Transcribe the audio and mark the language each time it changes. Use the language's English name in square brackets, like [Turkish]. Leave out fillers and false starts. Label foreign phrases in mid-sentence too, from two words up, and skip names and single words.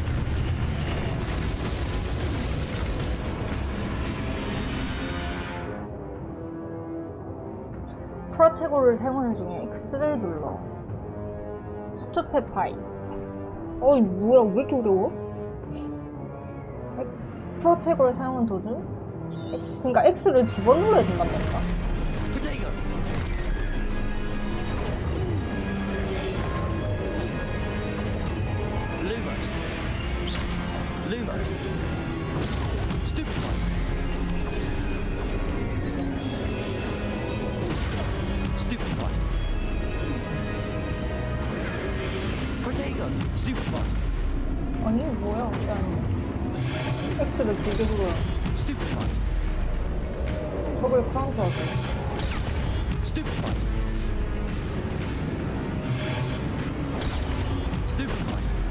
[Korean] 프로테고를 사용하는 중에 X를 눌러. 스투페파이. 뭐야, 왜 이렇게 어려워? 프로테고를 사용한 도중? 그러니까 X를 2번 눌러야 된단 말이야. Protego! Lumos. Lumos. Stupefy. Stupefy. Protego. Stupefy. 아니, 뭐야, 일단. X를 2개 눌러야. Stupefy. 적을 카운트하세요. Stupefy. Stupefy.